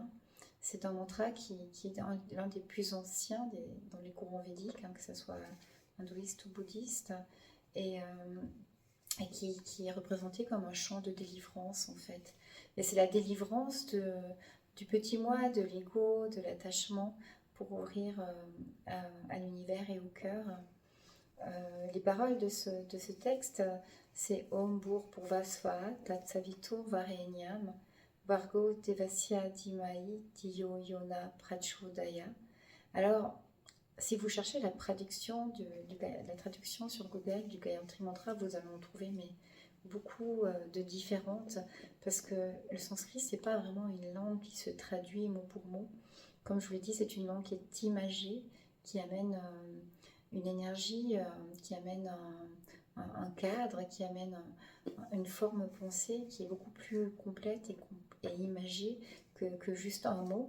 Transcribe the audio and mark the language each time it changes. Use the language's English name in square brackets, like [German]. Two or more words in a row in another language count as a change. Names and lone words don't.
[French] C'est un mantra qui est l'un des plus anciens dans les courants védiques, hein, que ce soit hindouiste ou bouddhiste, et qui est représenté comme un chant de délivrance en fait. Et c'est la délivrance du petit moi, de l'ego, de l'attachement, pour ouvrir à l'univers et au cœur. Les paroles de ce texte, c'est [Sanskrit] ॐ भूर् पुर्वस्वाहा तत्सवितुर् वरेण्यम् वर्गो देवस्य धीमै धियो योन प्रचोदय. [French] Alors, si vous cherchez la traduction sur Google du Gayatri Mantra, vous allez en trouver beaucoup de différentes, parce que le sanskrit, c'est pas vraiment une langue qui se traduit mot pour mot. Comme je vous l'ai dit, c'est une langue qui est imagée, qui amène une énergie, qui amène un cadre, qui amène une forme pensée qui est beaucoup plus complète et imagée que juste un mot.